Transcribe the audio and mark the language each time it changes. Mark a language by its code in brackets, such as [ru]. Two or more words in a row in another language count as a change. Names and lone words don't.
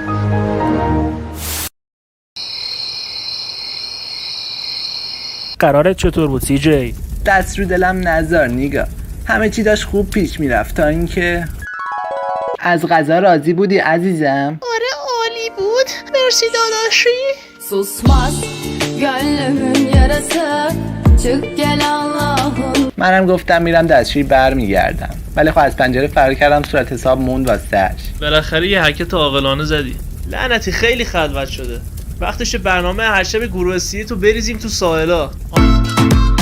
[fa] قرارت چطور بود سی جی؟ دست رو دلم نذار نیگا، همه چی داشت خوب پیش میرفت تا اینکه از غذا راضی بودی عزیزم؟ آره عالی بود، مرسی داداشی. [tr] Susmaz gönlümün yarası çık gel Allah'ım. [fa] منم گفتم میرم دستشویی برمیگردم، ولی خب از پنجره فرار کردم، صورت حساب موند واسهش. بالاخره یه حرکت عاقلانه زدی. لعنتی خیلی خلوت شده. وقتشه برنامه هر شب گروه سی تو بریزیم تو ساحلا.